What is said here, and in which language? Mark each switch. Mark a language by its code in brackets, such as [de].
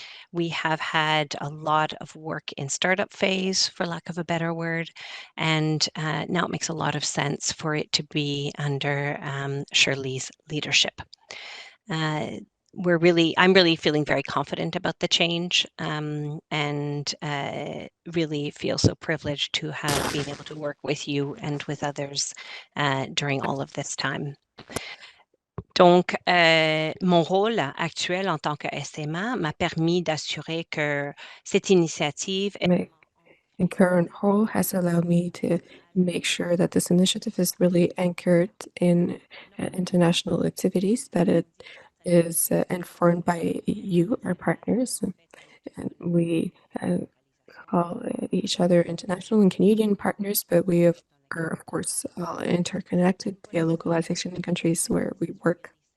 [en] We have had a lot of work in startup phase, for lack of a better word, and now it makes a lot of sense for it to be under Shirley's leadership. I'm really feeling very confident about the change and really feel so privileged to have been able to work with you and with others during all of this time. [fr] Donc, mon rôle actuel en tant que SMA m'a permis d'assurer que cette initiative [en] My current role has allowed me to make sure that this initiative is really anchored in international activities, that it is informed by you, our partners, and we call each other international and Canadian partners, but we are, of course, all interconnected via localization in countries where we work.